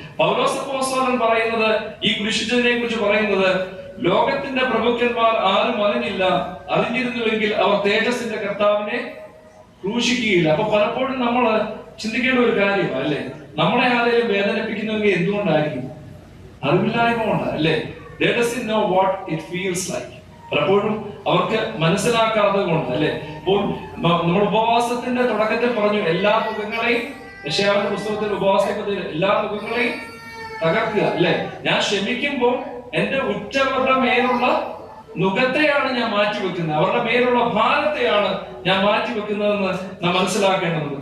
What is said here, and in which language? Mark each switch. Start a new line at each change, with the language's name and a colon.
Malayalam: പൗലോസ് അപ്പോസ്തലൻ പറയുന്നത്, ഈ കുരിശിച്ചതിനെ കുറിച്ച് പറയുന്നത്, ലോകത്തിന്റെ പ്രഭുക്കന്മാർ ആരും അറിഞ്ഞില്ല, അറിഞ്ഞിരുന്നുവെങ്കിൽ അവർ തേജസ്സിന്റെ കർത്താവിനെ ക്രൂശിക്കുകയില്ല. അപ്പൊ പലപ്പോഴും നമ്മൾ ചിന്തിക്കേണ്ട ഒരു കാര്യമാണ്, അല്ലെ? നമ്മളെ ആരെങ്കിലും വേദനിപ്പിക്കുന്നെങ്കിൽ എന്തുകൊണ്ടായിരിക്കും? അറിവില്ലായ്മ കൊണ്ട്, അല്ലെ?
English: They doesn't know what it feels like.
Malayalam: പലപ്പോഴും അവർക്ക് മനസ്സിലാക്കാത്തത് കൊണ്ട്, അല്ലെ? അപ്പോൾ നമ്മൾ ഉപവാസത്തിന്റെ തുടക്കത്തിൽ പറഞ്ഞു, എല്ലാ മുഖങ്ങളെയും, യെശയ്യാവിന്റെ പുസ്തകത്തിൽ ഉപവാസത്തിൽ എല്ലാ മുഖങ്ങളെയും തകർക്കുക, അല്ലെ? ഞാൻ ക്ഷമിക്കുമ്പോൾ എന്റെ ഉറ്റവരുടെ മേലുള്ള നുഖത്തെയാണ് ഞാൻ മാറ്റിവെക്കുന്നത്, അവരുടെ മേലുള്ള ഭാരത്തെയാണ് ഞാൻ മാറ്റിവെക്കുന്നതെന്ന് നാം മനസ്സിലാക്കേണ്ടതുണ്ട്.